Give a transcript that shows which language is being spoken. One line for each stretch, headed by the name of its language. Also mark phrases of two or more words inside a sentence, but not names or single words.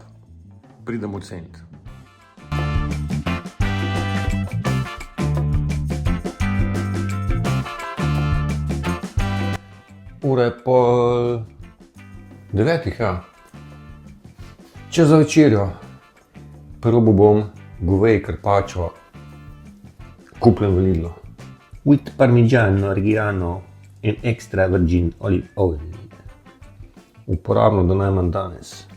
Slovenian: Pridem oceniti. Ura je pol 9, ja. Čez za večerjo. Probil bom govej carpaccio, kupljen v Lidlu.
English: With parmigiano reggiano and extra virgin olive oil.
Slovenian: Uporabno do najmanj danes.